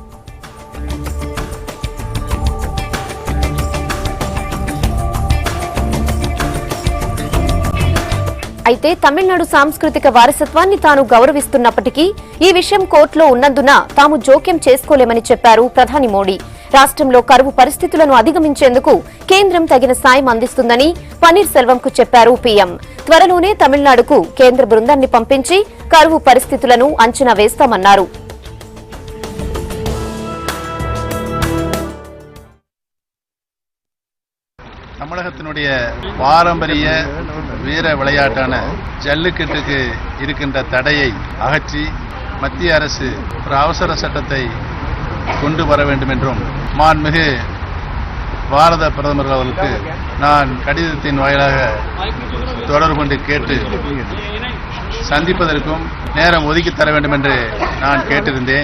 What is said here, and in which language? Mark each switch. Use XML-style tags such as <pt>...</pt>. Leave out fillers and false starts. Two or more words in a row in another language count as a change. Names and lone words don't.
<te>అయితే తమిళనాడు సాంస్కృతిక వారసత్వాన్ని తాను గౌరవిస్తున్నప్పటికీ ఈ విషయం కోర్టులో ఉన్నందున తాము జోక్యం చేసుకోలేమని చెప్పారు ప్రధాని మోడీ. రాష్ట్రంలో కరువు పరిస్థితులను అధిగమించేందుకు కేంద్రం తగిన సాయం అందిస్తుందని పన్నీర్ సెల్వంకు చెప్పారు పీఎం. త్వరలోనే తమిళనాడుకు కేంద్ర బృందాన్ని పంపించి కరువు పరిస్థితులను అంచనా వేస్తామన్నారు.</te> <ta>தமிழகத்தினுடைய பாரம்பரிய வீர விளையாட்டான ஜல்லிக்கட்டுக்கு இருக்கின்ற தடையை அகற்றி மத்திய அரசு ஒரு அவசர சட்டத்தை கொண்டு வர வேண்டும் என்றும் மாண்புமிகு பாரத பிரதமர் அவர்களுக்கு நான் கடிதத்தின் வாயிலாக தொடர்பு கொண்டு கேட்டு சந்திப்பதற்கும் நேரம் ஒதுக்கி தர வேண்டும் என்று நான் கேட்டிருந்தேன்.</ta>